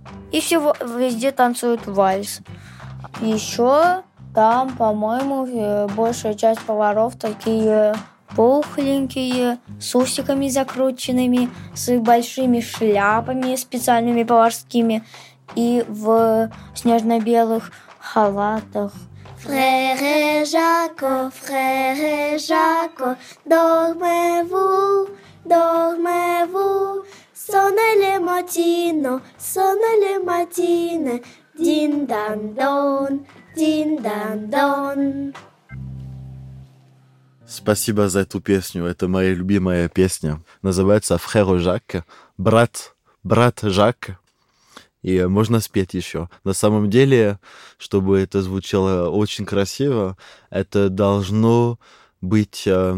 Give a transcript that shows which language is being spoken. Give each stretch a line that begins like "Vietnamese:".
Russian: И все везде танцуют вальс. Еще там, по-моему, большая часть поваров такие пухленькие, с усиками закрученными, с большими шляпами специальными поварскими и в снежно-белых халатах.
French: Фрère Жако, фрère Жако, dormez-vous, sonne les matines, din-dan-don, din-dan-don.
Russian: Спасибо за эту песню, это моя любимая песня. Называется «Frère Jacques», «Брат, брат Жак». И можно спеть еще. На самом деле, чтобы это звучало очень красиво, это должно быть...